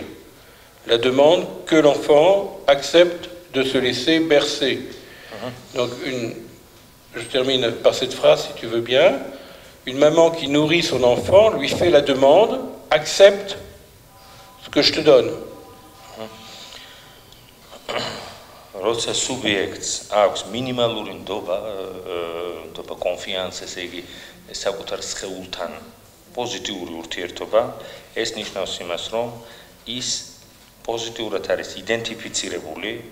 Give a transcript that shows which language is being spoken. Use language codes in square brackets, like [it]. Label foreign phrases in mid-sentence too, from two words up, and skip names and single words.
[fr] La demande que l'enfant accepte de se laisser bercer. Donc, je termine par cette phrase, si tu veux bien. Une maman qui nourrit son enfant lui fait la demande, accepte ce que je te donne. [ka] როცა სუბიექტს აქვს მინიმალური ნდობა კონფიანსა, ესე იგი საკუთარ სხეულთან პოზიტიური ურთიერთობა, ეს ნიშნავს იმას, რომ ის პოზიტიურად არის იდენტიფიცირებული